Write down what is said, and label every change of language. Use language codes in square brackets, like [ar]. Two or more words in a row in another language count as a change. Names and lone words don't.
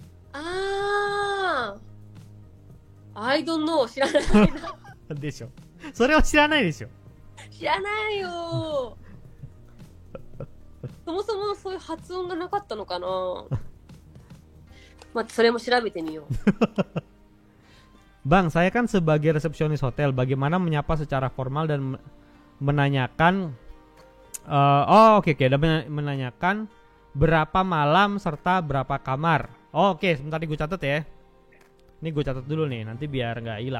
[en] I don't know、 [ja] 知らないな。でしょ。それは知らないでしょ。知らないよ。そもそもそういう発音がなかったのかな。まあ、それも調べてみよう。 [id] Bang, saya kan sebagai resepsionis hotel, bagaimana menyapa secara formal dan menanyakan oke, dan menanyakan berapa malam serta berapa kamar. Oke, sebentar gue catat ya. Ini gue catat dulu nih, nanti biar nggak hilang.